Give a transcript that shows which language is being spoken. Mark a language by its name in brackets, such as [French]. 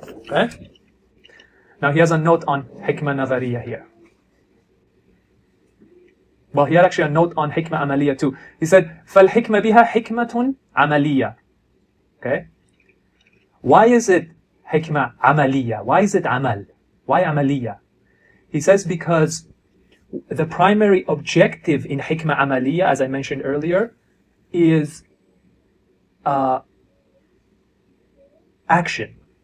[English] Okay? Now he has a note on hikmah nadariya here. Well, he had actually a note on hikmah amaliya too. [Arabic] He said, فَالْحِكْمَ بِهَا حِكْمَةٌ عَمَلِيَّةٌ. [English] Okay? Why is it hikmah amaliya? Why is it amal? Why amaliya? He says because the primary objective in hikmah amaliya, as I mentioned earlier, is action.